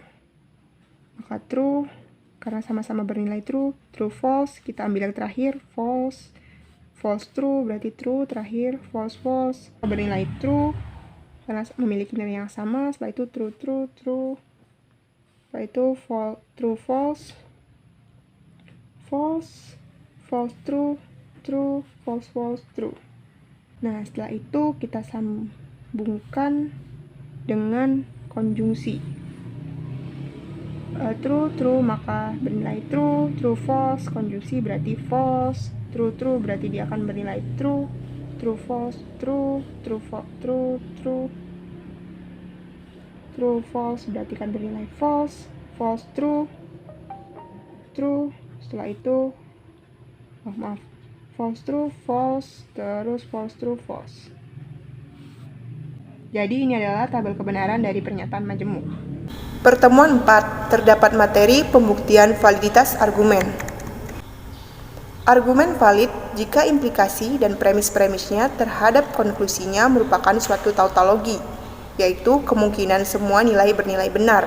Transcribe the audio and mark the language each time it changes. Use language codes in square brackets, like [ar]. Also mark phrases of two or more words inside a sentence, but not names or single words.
[id] Maka true karena sama-sama bernilai [en] true false, [id] kita ambil yang terakhir [en] false true [id] berarti true terakhir, false bernilai true karena memiliki nilai yang sama. Setelah itu true. Setelah itu [en] true false true, false true. [id] Nah, setelah itu kita sambungkan dengan konjungsi. True maka bernilai [en] true false, [id] konjungsi berarti [en] false, true [id] berarti dia akan bernilai [en] true false, true false [id] berarti akan bernilai [en] false true. [id] Setelah itu [en] false true, false, [id] terus [en] false true, false. [id] Jadi ini adalah tabel kebenaran dari pernyataan majemuk. Pertemuan 4, terdapat materi pembuktian validitas argumen. Argumen valid jika implikasi dan premis-premisnya terhadap konklusinya merupakan suatu tautologi, yaitu kemungkinan semua nilai bernilai benar.